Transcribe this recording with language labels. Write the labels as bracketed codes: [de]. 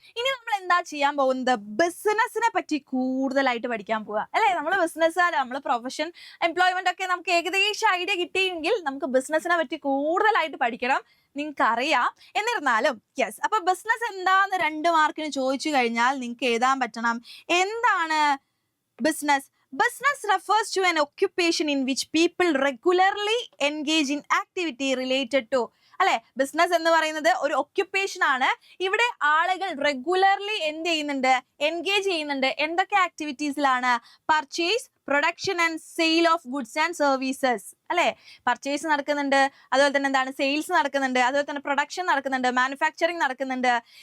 [ml] ഇനി നമ്മൾ എന്താ ചെയ്യാൻ പോകുന്നത്? ബിസിനസിനെ പറ്റി കൂടുതലായിട്ട് പഠിക്കാൻ പോവുക അല്ലെ. നമ്മൾ ബിസിനസ്സുകാർ, നമ്മൾ പ്രൊഫഷൻ, എംപ്ലോയ്മെന്റ് ഒക്കെ നമുക്ക് ഏകദേശം ഐഡിയ കിട്ടിയെങ്കിൽ നമുക്ക് ബിസിനസിനെ പറ്റി കൂടുതലായിട്ട് പഠിക്കണം. നിങ്ങൾക്ക് അറിയാം. എന്നിരുന്നാലും യെസ്. അപ്പൊ ബിസിനസ് എന്താന്ന് 2 മാർക്കിന് ചോദിച്ചു കഴിഞ്ഞാൽ നിങ്ങൾക്ക് എഴുതാൻ പറ്റണം. എന്താണ് business? [en] Business refers to an occupation in which people regularly engage in activity related to [ml] അല്ലെ. ബിസിനസ് എന്ന് പറയുന്നത് ഒരു ഒക്യുപ്പേഷൻ ആണ്. ഇവിടെ ആളുകൾ റെഗുലർലി എന്ത് ചെയ്യുന്നുണ്ട്? എൻഗേജ് ചെയ്യുന്നുണ്ട്. എന്തൊക്കെ ആക്ടിവിറ്റീസിലാണ്? [en] purchase, production and sale of goods and services [ml] അല്ലെ. പർച്ചേസ് നടക്കുന്നുണ്ട്, അതുപോലെ തന്നെ എന്താണ് സെയിൽസ് നടക്കുന്നുണ്ട്, അതുപോലെ തന്നെ പ്രൊഡക്ഷൻ നടക്കുന്നുണ്ട്, മാനുഫാക്ചറിങ് നടക്കുന്നുണ്ട്.